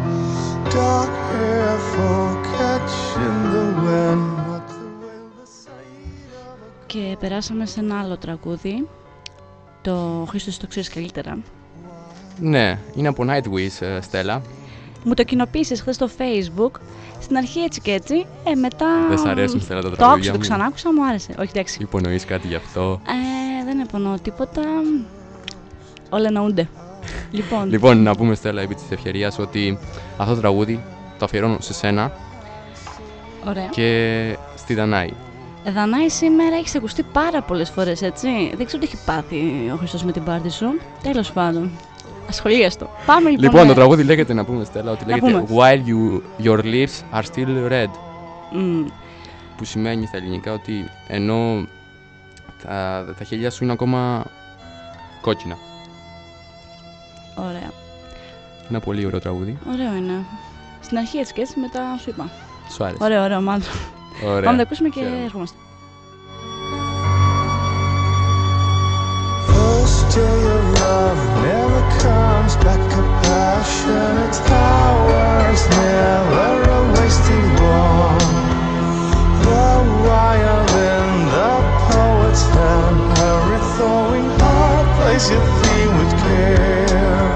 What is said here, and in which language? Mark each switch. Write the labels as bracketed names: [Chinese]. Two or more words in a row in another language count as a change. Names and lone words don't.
[English] Dark hair for catching the wind, not the wind beside. [Greek] Και περάσαμε σε ένα άλλο τραγούδι. Το Χρήστος το ξέρεις καλύτερα. Ναι, είναι από Nightwish, Στέλλα. Μου το κοινοποίησες χθες στο Facebook. Στην αρχή έτσι και έτσι, μετά. Δεν σ' αρέσουν, Στέλλα, τα τραγούδια. τραγούδια Το άκουσα, μου. το ξανάκουσα, μου άρεσε. Όχι, εντάξει. Υπονοείς κάτι γι' αυτό? Δεν υπονοώ τίποτα. Όλα εννοούνται. Λοιπόν, να πούμε, Στέλλα, επί της ευκαιρίας, ότι αυτό το τραγούδι το αφιερώνω σε σένα. Ωραία. Και στη Δανάη. Δανάη, σήμερα έχεις ακουστεί πάρα πολλές φορές, έτσι. Δεν ξέρω τι έχει πάθει ο Χριστός με την πάρτι σου. Τέλος πάντων. Ασχολίαστο. Πάμε λοιπόν. Λοιπόν, το τραγούδι λέγεται, να πούμε, Στέλλα, ότι λέγεται πούμε. [English] While your lips are still red. [Greek] Που σημαίνει στα ελληνικά ότι ενώ τα χέρια σου είναι ακόμα κόκκινα. Ωραία. Ένα πολύ ωραίο τραγούδι. Ωραίο είναι. Στην αρχή έτσι και έτσι, μετά σου είπα. Σου άρεσε? Ωραίο, μάλλον. Ωραία. Πάμε να τα ακούσουμε και έρχομαστε. [English] First day of love never comes back, a passionate hours never a wasted one. The violin, the poet's hand, every thawing heart plays your theme with care.